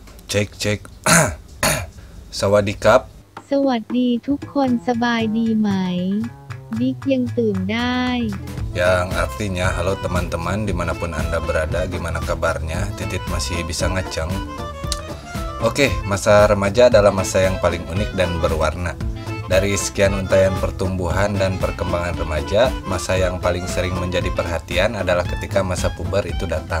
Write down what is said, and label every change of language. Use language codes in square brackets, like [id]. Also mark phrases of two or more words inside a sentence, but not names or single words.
[th] เช็คเช็ค สวัสดีครับ สวัสดีทุกคนสบายดีไหมบิ๊กยังตื่นได้ [id] Yang artinya halo teman-teman dimanapun anda berada, gimana kabarnya? Titit masih bisa ngaceng. Oke, masa remaja adalah masa yang paling unik dan berwarna. Dari sekian untaian pertumbuhan dan perkembangan remaja, masa yang paling sering menjadi perhatian adalah ketika masa puber itu datang.